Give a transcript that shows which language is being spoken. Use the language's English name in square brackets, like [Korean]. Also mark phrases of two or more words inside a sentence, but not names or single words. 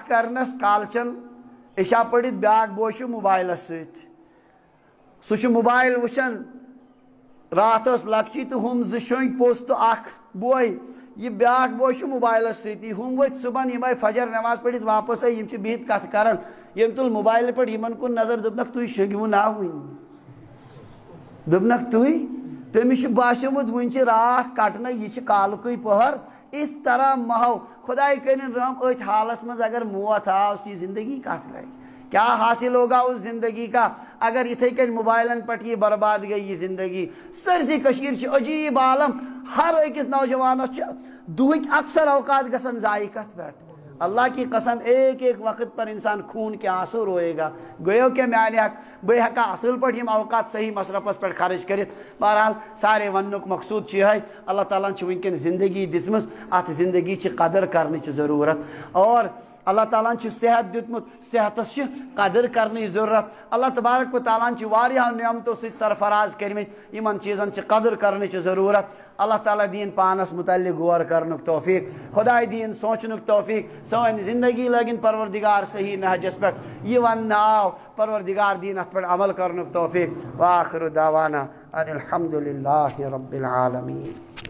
[Kashmiri] کرنس کالچن عشاء پڑھت، بیاکھ بوے چھُ موبائلس سۭتۍ، سُہ چھُ موبائل وٕچھان، رات ٲس لکچی تہٕ ہُم زٕ شۄنٛگۍ پوٚژھ تہٕ اکھ بوے، یہ بیاکھ بوے چھُ موبائلس سۭتی، ہُم ؤتھۍ صبحن یِم آے فجر نماز پٔرِتھ واپس آے، یِم چھِ بِہِتھ کتھ کران، ییٚمۍ تُل موبائلہِ پٮ۪ٹھ یِمن کُن نظر، دوٚپنکھ تُہۍ شۄنٛگِوٕ نا وٕنہِ، دوٚپنکھ تُہۍ، تٔمِس چھُ باسیومُت وٕنہِ چھِ راتھ کٹنے، یہِ چھِ کالکُے پہر، اس طرح مہو خداے کٔرِنۍ رحم أتھۍ حالس منٛز اگر موت آو یہ زندگی کتھ لگہِ، [Urdu] کیا حاصل ہوگا اس زندگی کا اگر [Kashmiri] اتھے کن موبائلن [Urdu] پہ یہ برباد گئی یہ زندگی۔ [Kashmiri] سرسی کشیر چھ عجیب عالم، ہر أکس نوجوانس دہک اکثر اوقات گژھان ضائع کت پہ، [Urdu] اللہ کی قسم ایک ایک وقت پر انسان خون کے آنسو روئے گا، [Kashmiri] گویو کہ میانہ حق بے ہکا اصل پہ یم اوقات صحیح مصرفس پہ خرچ کرت۔ بہرحال سارے ونک مقصود یہ اللہ تعالیٰ ونکن زندگی دسمس، ات زندگی چھ قدر کرنچ ضرورت، اور اللہ تعالیٰ صحت دیتمت، صحتس قدر کرنے ضرورت، اللہ تبارک و تعالیٰ واریاہ نعمتوں سۭتۍ سرفراز کرمت، یمن چیزن قدر کرنچ ضرورت۔ اللہ تعالیٰ دین پانس متعلق غور کرنک توفیق، خدائے دین سوچنک توفیق، سن زندگی لگن پروردگار صحیح نہجس پہ، یہ ون آو پروردگار دین ات پہ عمل کرنک توفیق۔ [Arabic] وآخر دعوانا ان الحمد للہ رب العالمین۔